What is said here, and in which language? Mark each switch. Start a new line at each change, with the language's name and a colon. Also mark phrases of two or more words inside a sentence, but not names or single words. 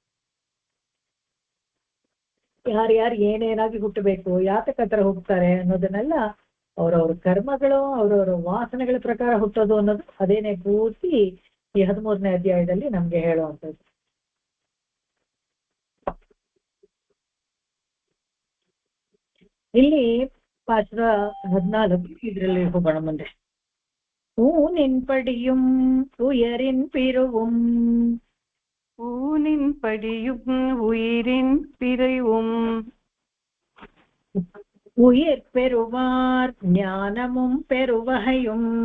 Kannada: ಯಾರ್ಯಾರು ಏನೇನಾಗಿ ಹುಟ್ಟಬೇಕು, ಯಾತಕತ್ರ ಹುಟ್ಟುತ್ತಾರೆ ಅನ್ನೋದನ್ನೆಲ್ಲ ಅವ್ರವ್ರ ಕರ್ಮಗಳು ಅವ್ರವ್ರ ವಾಸನೆಗಳ ಪ್ರಕಾರ ಹುಟ್ಟೋದು ಅನ್ನೋದು ಅದೇನೆ ಪೂರ್ತಿ ಈ 13ನೇ ಅಧ್ಯಾಯದಲ್ಲಿ ನಮ್ಗೆ ಹೇಳುವಂಥದ್ದು. ಇಲ್ಲಿ ಪಾತ್ರ 14 ಇದರಲ್ಲಿ ಹೋಗೋಣ ಮುಂದೆ.
Tamil: ஊனின் படியும் உயரின் பிறவும் ஊனின் படியும் உயிரின் பிறவும் உயிர் பெறுவார் ஞானமும் பெருவகையும்